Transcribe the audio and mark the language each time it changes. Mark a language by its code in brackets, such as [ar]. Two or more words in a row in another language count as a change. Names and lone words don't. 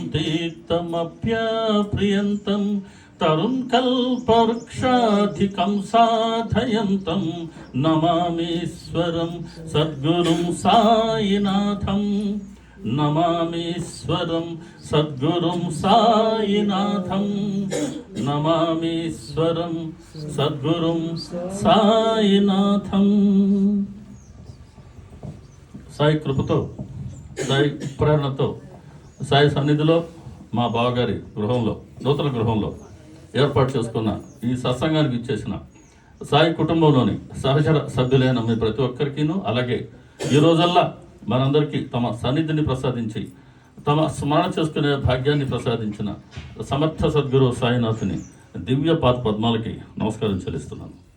[sa] तीक्तमप्यप्रियन्तं तरुं कल्पवृक्षाधिकं साधयन्तं नमामीश्वरं सद्गुरुं साईनाथं नमामीश्वरं सद्गुरुं साईनाथं नमामीश्वरं सद्गुरुं साईनाथं। [te] సాయి కృపతో సాయి ప్రేరణతో సాయి సన్నిధిలో మా బావగారి గృహంలో నూతన గృహంలో ఏర్పాటు చేసుకున్న ఈ సత్సంగానికి ఇచ్చేసిన సాయి కుటుంబంలోని సహచర సభ్యులైన మీ ప్రతి ఒక్కరికిను, అలాగే ఈ రోజల్లా మనందరికీ తమ సన్నిధిని ప్రసాదించి తమ స్మరణ చేసుకునే భాగ్యాన్ని ప్రసాదించిన సమర్థ సద్గురు సాయినాథుని దివ్య పాద పద్మాలకి నమస్కారం చెల్లిస్తున్నాను.